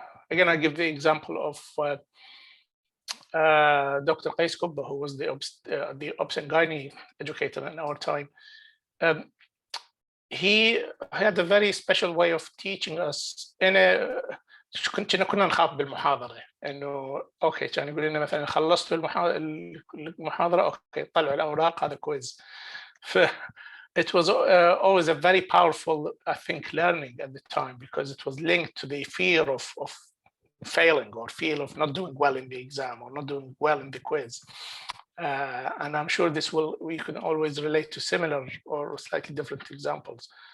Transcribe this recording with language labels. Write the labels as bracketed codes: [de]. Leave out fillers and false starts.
[en] Again, I give the example of Dr. Qais Kubba, who was the obs and gynae educator in our time. He had a very special way of teaching us. [ar] كنا نخاف بالمحاضرة إنه أوكي كان يقول لنا مثلا خلصت المحاضرة أوكي طلعوا الأوراق هذا كويز. [en] It was always a very powerful, I think, learning at the time, because it was linked to the fear of failing, or fear of not doing well in the exam, or not doing well in the quiz. And I'm sure we can always relate to similar or slightly different examples.